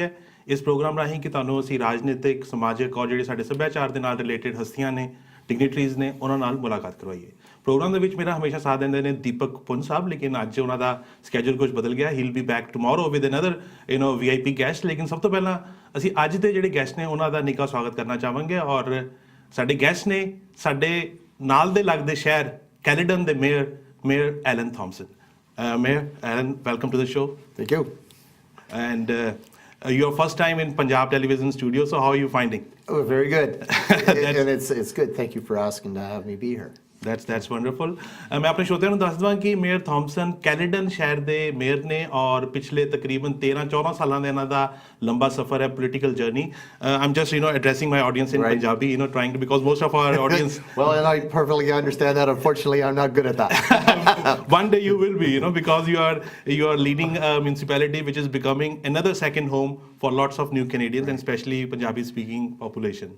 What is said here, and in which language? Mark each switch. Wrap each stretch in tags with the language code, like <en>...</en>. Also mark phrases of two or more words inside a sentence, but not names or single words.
<pa>ਹੈ ਇਸ ਪ੍ਰੋਗਰਾਮ ਰਾਹੀਂ ਕਿ ਤੁਹਾਨੂੰ ਅਸੀਂ ਰਾਜਨੀਤਿਕ ਸਮਾਜਿਕ ਔਰ ਜਿਹੜੇ ਸਾਡੇ ਸੱਭਿਆਚਾਰ ਦੇ ਨਾਲ ਰਿਲੇਟਡ ਹਸਤੀਆਂ ਨੇ ਡਿਗਨਿਟਰੀਜ਼ ਨੇ ਉਹਨਾਂ ਨਾਲ ਮੁਲਾਕਾਤ ਕਰਵਾਈਏ ਪ੍ਰੋਗਰਾਮ ਦੇ ਵਿੱਚ ਮੇਰਾ ਹਮੇਸ਼ਾ ਸਾਥ ਦਿੰਦੇ ਨੇ ਦੀਪਕ ਪੁੰਨ ਸਾਹਿਬ ਲੇਕਿਨ ਅੱਜ ਉਹਨਾਂ ਦਾ ਸਕੇਜੂਲ ਕੁਝ ਬਦਲ ਗਿਆ</pa> <en>he will be back tomorrow with another VIP guest</en> <pa>ਲੇਕਿਨ ਸਭ ਤੋਂ ਪਹਿਲਾਂ ਅਸੀਂ ਅੱਜ ਦੇ ਜਿਹੜੇ ਗੈਸਟ ਨੇ ਉਹਨਾਂ ਦਾ ਨਿੱਘਾ ਸਵਾਗਤ ਕਰਨਾ ਚਾਹਾਂਗੇ ਔਰ ਸਾਡੇ ਗੈਸਟ ਨੇ ਸਾਡੇ ਨਾਲ ਦੇ ਲੱਗਦੇ ਸ਼ਹਿਰ ਕੈਲੇਡਨ ਦੇ ਮੇਅਰ ਐਲਨ ਥਾਮਸਨ ਮੇਅਰ ਐਲਨ</pa> <en>welcome to the show Thank you. and your first time in Punjab Television Studio, so how are you finding? Oh, very good. And it's good. Thank you for asking to have me be here. That's wonderful.</en> <hi>मैं अपने श्रोतियों</hi> <pa>ਨੂੰ ਦੱਸ ਦਵਾਂ ਕਿ ਮੇਅਰ ਥਾਮਸਨ ਕੈਲੇਡਨ ਸ਼ਹਿਰ ਦੇ ਮੇਅਰ ਨੇ ਔਰ ਪਿਛਲੇ ਤਕਰੀਬਨ 13-14 ਸਾਲਾਂ ਦਾ ਇਹਨਾਂ ਦਾ ਲੰਬਾ ਸਫ਼ਰ ਹੈ</pa> <en>political journey I'm just addressing my audience in Punjabi trying to because most of our audience Well, and I perfectly understand that. Unfortunately, I'm not good at that. One day you will be because you are leading a municipality which is becoming another second home for lots of new Canadians and especially Punjabi speaking population.</en>